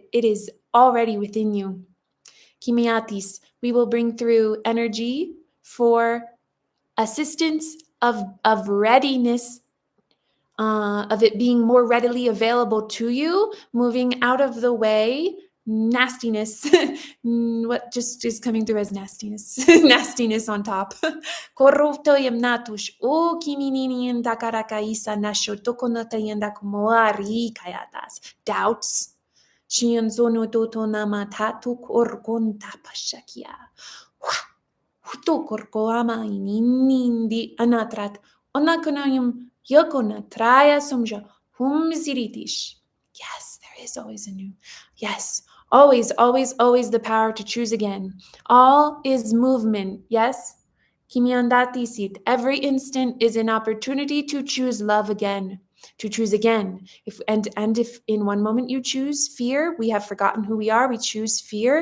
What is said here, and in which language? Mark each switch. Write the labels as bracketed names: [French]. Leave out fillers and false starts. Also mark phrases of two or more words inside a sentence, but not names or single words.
[English] It is already within you. Kimiatis, we will bring through energy for assistance of readiness, of it being more readily available to you, moving out of the way, nastiness, what just is coming through as nastiness, nastiness on top. Corrupto yamnatush, o kiminini and dakarakaisa nasho tokonatayanda kumoari kayatas. Doubts. Shianzono toto namatatu korkonta pashakia. Huto korkoama inindi anatrat. Onakonayum yokona traya somja humziritish. Yes, there is always a new. Yes, always, always, always the power to choose again. All is movement. Yes. Kimiandatisit. Every instant is an opportunity to choose love again. To choose again. If in one moment you choose fear, we have forgotten who we are, we choose fear.